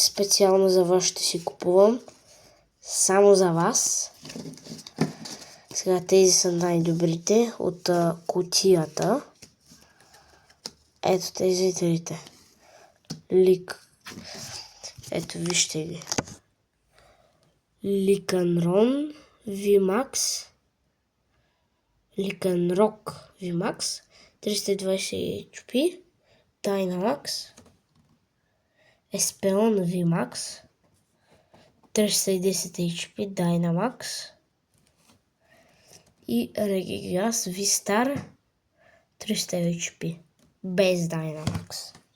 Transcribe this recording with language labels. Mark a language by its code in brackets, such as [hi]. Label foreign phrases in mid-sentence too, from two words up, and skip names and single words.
[bg] Специално за вас ще си купувам. Само за вас. Сега тези са най-добрите от кутията. Ето тези трите. Ето, вижте ги. Lycanron VMAX, Lycanroc VMAX, 320 HP, Dynamax, Espeon VMAX, 310 HP, Dynamax и Regigas V-Star, 300 HP, без Dynamax.